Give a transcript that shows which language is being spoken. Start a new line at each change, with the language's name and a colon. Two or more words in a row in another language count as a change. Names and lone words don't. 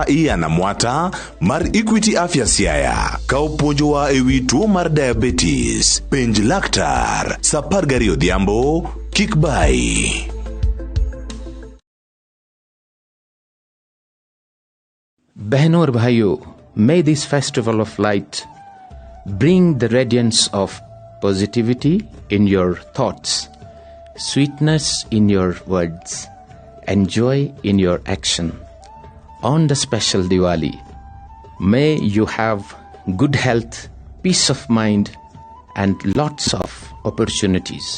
Luo (Kenya and Tanzania): Ian Amwata mar Equity Afya Siaya ka opuonjowa ewi tuo mar diabetes. Penj laktar saa 12 odhiambo, kik bai.
Hindi: बहनों और भाइयों,
English: may this festival of light bring the radiance of positivity in your thoughts, sweetness in your words, and joy in your action. On the special Diwali, may you have good health, peace of mind, and lots of opportunities.